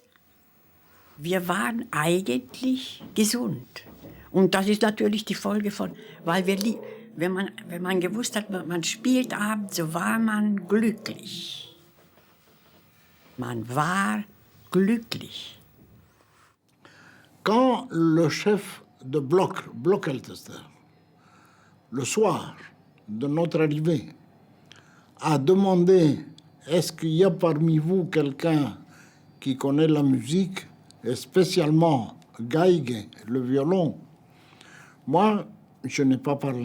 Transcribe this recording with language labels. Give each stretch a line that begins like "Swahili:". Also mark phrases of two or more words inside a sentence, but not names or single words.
German: Wir waren eigentlich gesund. Und das ist natürlich die Folge von, weil wenn man gewusst hat, man spielt abends, so war man glücklich. Man war glücklich.
French: Quand le chef de Blockältester, le soir de notre arrivée, a demandé est-ce qu'il y a parmi vous quelqu'un qui connaît la musique, et spécialement Geige, le violon, moi, je n'ai pas parlé.